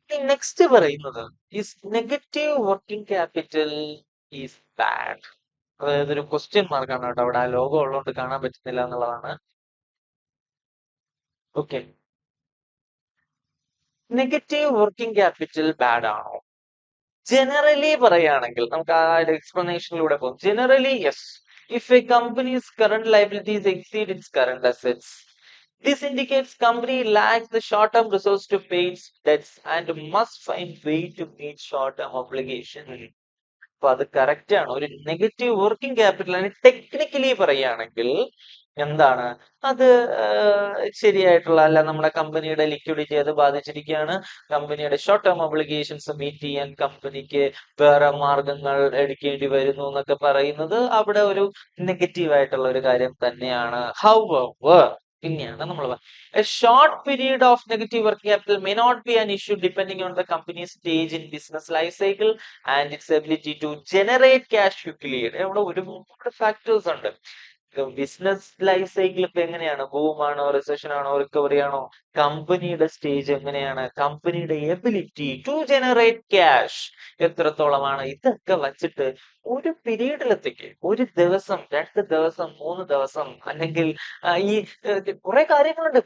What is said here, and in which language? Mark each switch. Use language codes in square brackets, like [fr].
[en] Next പറയുന്നത് is negative working capital is bad. [ml] അതായത് ഒരു ക്വസ്റ്റ്യൻ മാർക്കാണ് കേട്ടോ, അവിടെ ആ ലോഗോ ഉള്ളതുകൊണ്ട് കാണാൻ പറ്റുന്നില്ല എന്നുള്ളതാണ്. Okay, negative working capital bad ആണോ? ജനറലി പറയുകയാണെങ്കിൽ നമുക്ക് ആ എക്സ്പ്ലനേഷനിലൂടെ പോകും. [en] Generally yes, if a company's current liabilities exceed its current assets, this indicates company lacks the short-term resource to pay its debts and must find way to meet short-term obligation. [ml] അപ്പൊ അത് correct ആണ്. ഒരു negative working capital technically പറയുകയാണെങ്കിൽ എന്താണ് അത് ശരിയായിട്ടുള്ള അല്ല. നമ്മുടെ കമ്പനിയുടെ ലിക്വിഡിറ്റി അത് ബാധിച്ചിരിക്കുകയാണ്. കമ്പനിയുടെ ഷോർട്ട് ടേം ഒബ്ലിഗേഷൻസ് മീറ്റ് ചെയ്യാൻ കമ്പനിക്ക് വേറെ മാർഗങ്ങൾ എടുക്കേണ്ടി വരുന്നു എന്നൊക്കെ പറയുന്നത് അവിടെ ഒരു നെഗറ്റീവ് ആയിട്ടുള്ള ഒരു കാര്യം തന്നെയാണ്. [en] however [ml] പിന്നെയാണ് നമ്മൾ [en] a short period of negative working capital may not be an issue depending on the company's stage in business life cycle and its ability to generate cash quickly. [ml] ഇവിടെ ഒരുപാട് ഫാക്ടേഴ്സ് ഉണ്ട്. Business life cycle ഇപ്പൊ എങ്ങനെയാണ്, boom ആണോ, recession ആണോ, recovery ആണോ, കമ്പനിയുടെ stage എങ്ങനെയാണ്, കമ്പനിയുടെ എബിലിറ്റി ടു ജനറേറ്റ് ക്യാഷ് എത്രത്തോളമാണ്, ഇതൊക്കെ വച്ചിട്ട് ഒരു പീരീഡിലെത്തേക്ക് ഒരു ദിവസം, 2 ദിവസം, 3 ദിവസം അല്ലെങ്കിൽ ഈ കുറെ കാര്യങ്ങളുണ്ട്.